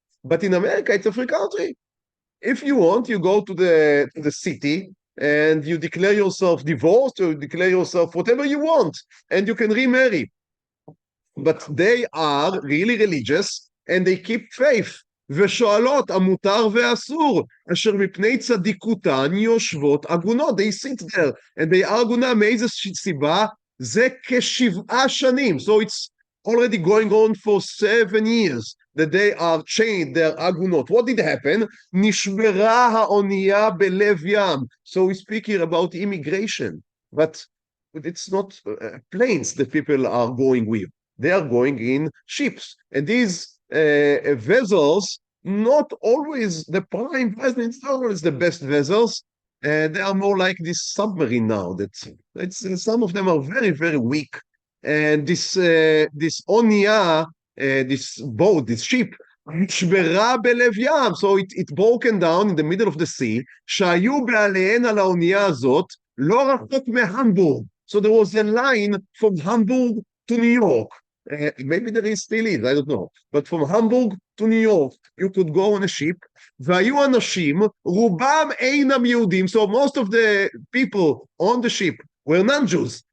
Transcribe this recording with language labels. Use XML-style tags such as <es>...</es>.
<en>But in America, it's a free country. If you want, you go to the city and you declare yourself divorced, or you declare yourself whatever you want, and you can remarry. But they are really religious, and they keep faith.</en> <he>ושואלות, המותר והאסור, אשר מפני צדקתן יושבות עגונות.</he> <en>They sit there, and they are עגונה.</en> <he>מאיזה סיבה? זה כשבעה שנים.</he> <en>So it's already going on for 7 years that they are chained, they're עגונות. What did happen?</en> <he>נשברה האונייה בלב ים.</he> <en>So we speak here about immigration, but it's not planes that people are going with. They are going in ships, and these vessels, not always the prime vessels, not always the best vessels. They are more like this submarine now. Some of them are very, very weak. And this onia, this boat, this ship,</en> <he>כשברה בלב ים,</he> <en>so it broken down in the middle of the sea.</en> <he>שהיו בעליהן על האונייה הזאת, לא רחוק מהמבורג.</he> <en>So there was a line from Hamburg to New York. Maybe there is still is, I don't know. But from Hamburg to New York, you could go on a ship.</en> <he>והיו אנשים, רובם אינם יהודים,</he> <en>so most of the people on the ship were non-Jews.</en>